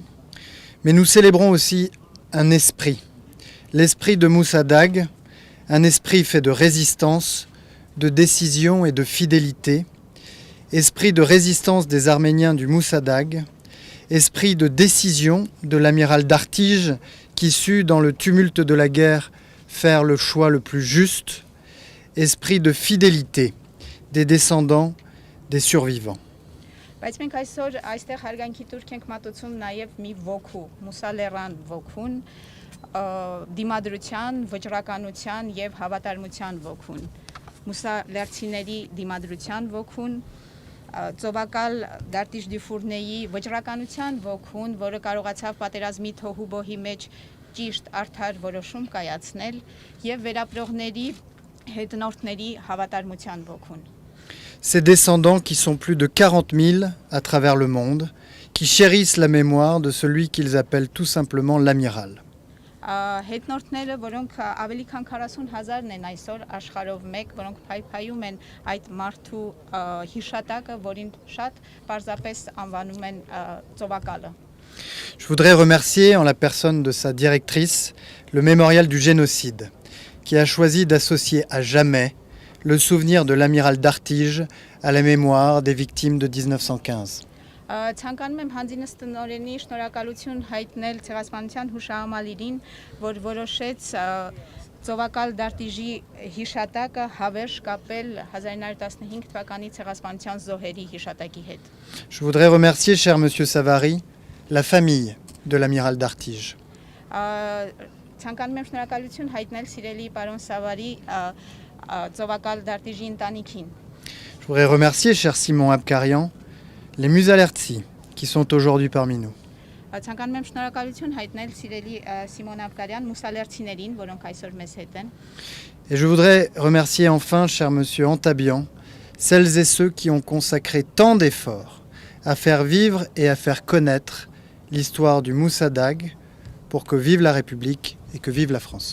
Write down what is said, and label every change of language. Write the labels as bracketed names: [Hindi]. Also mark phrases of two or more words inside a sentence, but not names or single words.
[French] Mais nous célébrons aussi un esprit, l'esprit de Moussadag, un esprit fait de résistance, de décision et de fidélité, esprit de résistance des Arméniens du Moussadag, esprit de décision de l'amiral d'Artige qui sut, dans le tumulte de la guerre, faire le choix le plus juste, esprit de fidélité des descendants des survivants. [Armenian] Բայց մենք այսօր այստեղ հարգանքի տուրք ենք մատուցում նաև մի ոգու, մուսալերան ոգուն, դիմադրության, վճռականության եւ հավատարմության ոգուն, մուսալերցիների դիմադրության ոգուն, ծովակալ D'Artige du Fournay-ի վճռականության ոգուն, որը կարողացավ պատերազմի թոհուբոհի մեջ ճիշտ արդար որոշում կայացնել եւ վերապրողների հետնորդների հավատարմության ոգուն։ [French] Ces descendants qui sont plus de 40 000 à travers le monde, qui chérissent la mémoire de celui qu'ils appellent tout simplement l'amiral. [Armenian] Հետնորդները, որոնք ավելի քան 40,000-ն են այսօր աշխարհով մեկ, որոնք փայփայում են այդ մարդու հիշատակը, որին շատ պարզապես անվանում են ծովակալը։ [French] Je voudrais remercier en la personne de sa directrice le mémorial du génocide, qui a choisi d'associer à jamais le souvenir de l'amiral d'Artige à la mémoire des victimes de 1915. [Armenian] Ցանկանում եմ հանձինս տնօրենի շնորհակալություն հայտնել ցեղասպանության հուշահամալիրին, որ որոշեց ծովակալ դարտիժի հիշատակը հավերժ կապել 1915 թվականի ցեղասպանության զոհերի հիշատակի հետ։ [French] Je voudrais remercier, cher Monsieur Savary, la famille de l'amiral d'Artige. [Armenian] Ցանկանում եմ շնորհակալություն հայտնել սիրելի պարոն Սավարի ծովակալ դարտիժի ընտանիքին։ [French] Je voudrais remercier, cher Simon Abkarian, les Musalertsi qui sont aujourd'hui parmi nous. [Armenian] Ցանկանում եմ շնորհակալություն հայտնել սիրելի Սիմոն Աբկարյան մուսալերցիներին, որոնք այսօր մեզ հետ են։ [French] Et je voudrais remercier enfin, cher Monsieur Antabian, celles et ceux qui ont consacré tant d'efforts à faire vivre et à faire connaître l'histoire du Moussadag pour que vive la République et que vive la France.